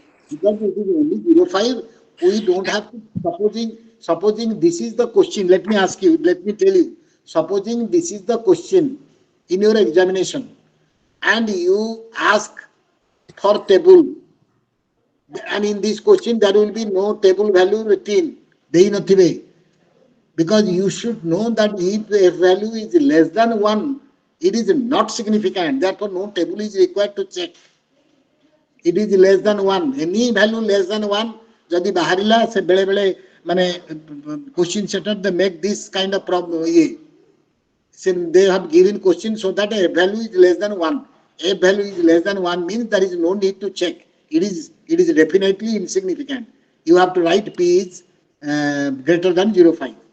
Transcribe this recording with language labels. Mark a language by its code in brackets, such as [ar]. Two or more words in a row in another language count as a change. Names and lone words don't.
[en] Because it is only 0.5, we don't have to, supposing this is the question, let me ask you, let me tell you, supposing this is the question in your examination and you ask for table, and in this question there will be no table value written, because you should know that if the value is less than 1, it is not significant, therefore no table is required to check. It is less than 1, any value less than 1 [or] ଯଦି ବାହାରିଲା ସେ ବେଳେ ବେଳେ ମାନେ [en] question setter they make this kind of problem since they have given question so that a value is less than 1, a value is less than 1 means there is no need to check, it is definitely insignificant. You have to write p is greater than 0.5.